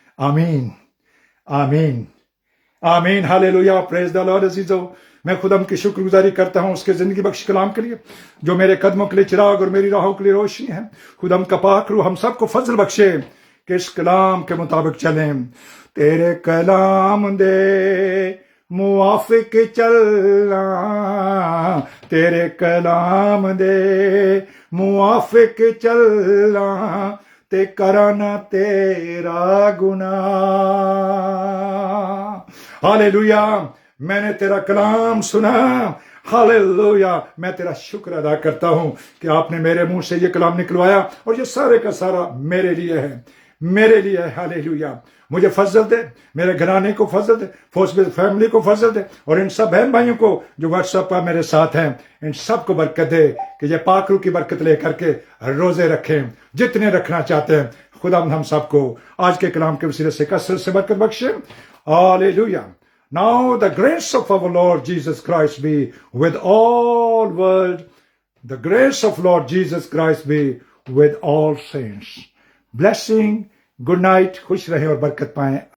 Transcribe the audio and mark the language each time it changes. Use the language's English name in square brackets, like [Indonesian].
[Urdu] آمین, آمین, آمین. ہاللیلویا. [English] Praise the lord. [Urdu] عزیزو, میں خدا کی شکر گزاری کرتا ہوں اس کے زندگی بخش کلام کے لیے, جو میرے قدموں کے لیے چراغ اور میری راہوں کے لیے روشنی ہے. خدا کا پاک روح ہم سب کو فضل بخشے کہ اس کلام کے مطابق چلیں. [Punjabi] تیرے کلام دے موافق چلنا, تیرے کلام دے موافق چلنا, تے کرنا تیرا گناہ. [Urdu] ہاللیلویا. میں نے تیرا کلام سنا, ہاللیلویا. میں تیرا شکر ادا کرتا ہوں کہ آپ نے میرے منہ سے یہ کلام نکلوایا, اور یہ سارے کا سارا میرے لیے ہے, میرے لیے. ہاللیلویا. مجھے فضل دے, میرے گھرانے کو فضل دے, فوسبل فیملی کو فضل دے, اور ان سب بہن بھائیوں کو جو واٹس ایپ پر میرے ساتھ ہیں, ان سب کو برکت دے کہ یہ پاک روح کی برکت لے کر کے روزے رکھیں جتنے رکھنا چاہتے ہیں. خدا ہم سب کو آج کے کلام کے وسیلے سے کثرت سے برکت بخشے. ہاللیلویا. [English] Now the grace of our Lord Jesus Christ be with all world. The grace of Lord Jesus Christ be with all saints. Blessing. Good night. [Urdu] خوش رہیں اور برکت پائیں.